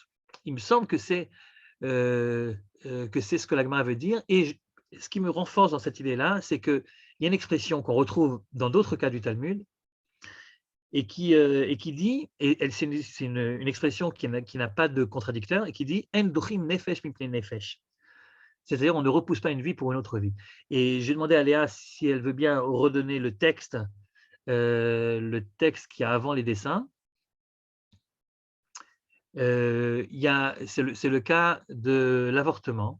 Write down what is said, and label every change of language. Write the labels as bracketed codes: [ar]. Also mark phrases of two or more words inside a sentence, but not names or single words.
[fr] Il me semble que c'est ce que la Gemara veut dire. Et ce qui me renforce dans cette idée-là, c'est qu'il y a une expression qu'on retrouve dans d'autres cas du Talmud, et qui dit, et c'est une expression qui n'a pas de contradicteur, et qui dit « [he] אין דוחים נפש מפני נפש ». [fr] C'est-à-dire, on ne repousse pas une vie pour une autre vie. Et j'ai demandé à Léa si elle veut bien redonner le texte qu'il y a avant les dessins. C'est le cas de l'avortement.